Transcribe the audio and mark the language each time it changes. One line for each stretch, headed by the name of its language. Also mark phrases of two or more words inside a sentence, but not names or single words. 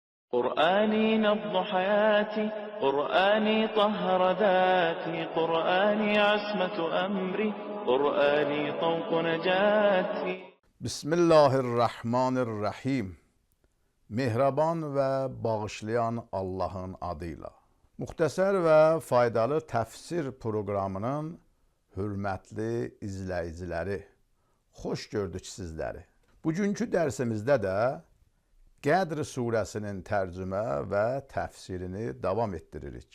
Arabic: قرآني نبض حياتي، قرآني طهر ذاتي، قرآني عصمة أمري، قرآني طوق نجاتي. Bismillahirrahmanirrahim.
Turkish: Mehraban ve bağışlayan Allah'ın adıyla.
Azerbaijani: Muxtəsər və faydalı təfsir proqramının hörmətli izləyiciləri, xoş gördük sizləri. Bugünkü dərsimizdə də Qədr surəsinin tərcümə və təfsirini davam etdiririk.